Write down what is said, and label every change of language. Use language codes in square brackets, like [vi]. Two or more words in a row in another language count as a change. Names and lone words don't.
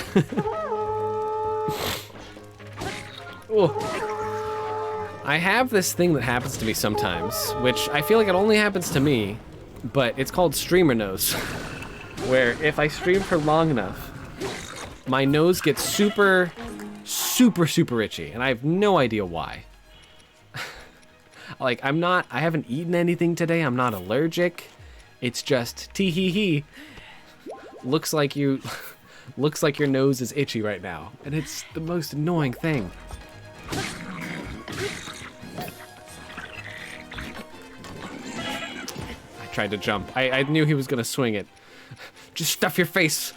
[en] I have this thing that happens to me sometimes, which I feel like it only happens to me, but it's called streamer nose. where if I stream for long enough, my nose gets super itchy, and I have no idea why. Like, I haven't eaten anything today, I'm not allergic. It's just tee-hee-hee. Looks like your nose is itchy right now, and it's the most annoying thing. I tried to jump. I knew he was gonna swing it. Just stuff your face.